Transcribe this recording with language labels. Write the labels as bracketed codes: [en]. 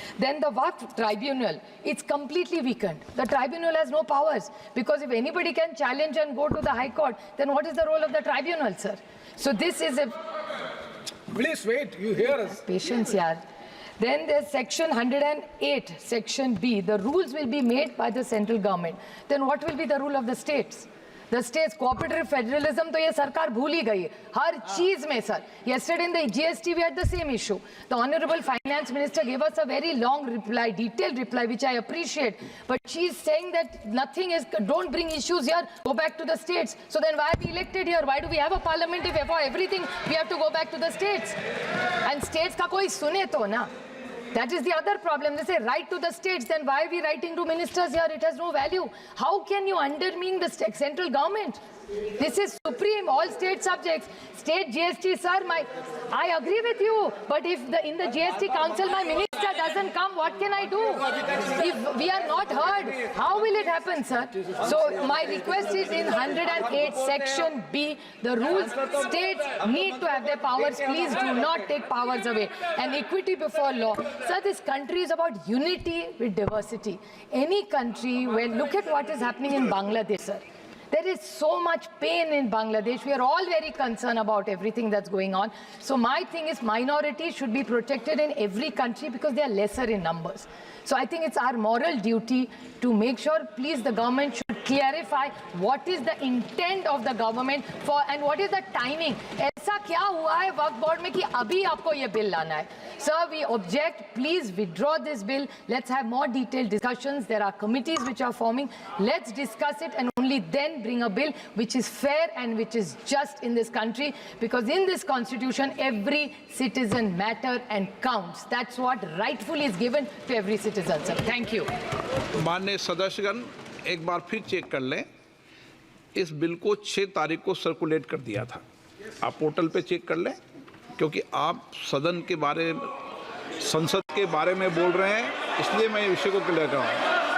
[en] Then the Waqf tribunal, it's completely weakened. The tribunal has no powers, because if anybody can challenge and go to the High Court, then what is the role of the tribunal, sir? So this is a... Please wait, you hear us. Patience, yaar. Then there's section 108, section B. The rules will be made by the central government. Then what will be the rule of the states? The states, cooperative federalism, [hi] तो ये सरकार भूल ही गई है हर चीज में, [en] sir. Yesterday in the GST we had the same issue. The Honorable Finance Minister gave us a very long reply, detailed reply, which I appreciate. But she's saying that nothing is, don't bring issues here, go back to the states. So then why are we elected here? Why do we have a parliament if for everything we have to go back to the states? [hi] And states का कोई सुने तो ना. [en] That is the other problem. They say write to the states, then why are we writing to ministers here? It has no value. How can you undermine the central government? This is supreme, all state subjects. State GST, sir, I agree with you. But if in the GST council my minister doesn't come, what can I do? If we are not heard, how will it happen, sir? So my request is in 108 section B, the rules, states need to have their powers. Please do not take powers away. And equity before law. Sir, this country is about unity with diversity. Any country where, look at what is happening in Bangladesh, sir. There is so much pain in Bangladesh. We are all very concerned about everything that's going on. So my thing is minorities should be protected in every country because they are lesser in numbers. So I think it's our moral duty to make sure, please, the government should clarify what is the intent of the government for and what is the timing. [hi] ऐसा क्या हुआ है वक्फ board में कि अभी आपको ये bill लाना है? [en] Sir, we object. Please withdraw this bill. Let's have more detailed discussions. There are committees which are forming. Let's discuss it and only then bring a bill which is fair and which is just in this country. Because in this constitution, every citizen matters and counts. That's what rightfully is given to every citizen, sir. Thank you. [hi] माननीय सदस्यगण, एक बार फिर check कर लें। इस bill को 6 तारीख को circulate कर दिया था। आप पोर्टल पे चेक कर लें, क्योंकि आप सदन के बारे में, संसद के बारे में बोल रहे हैं, इसलिए मैं विषय को क्लियर कर रहा हूँ।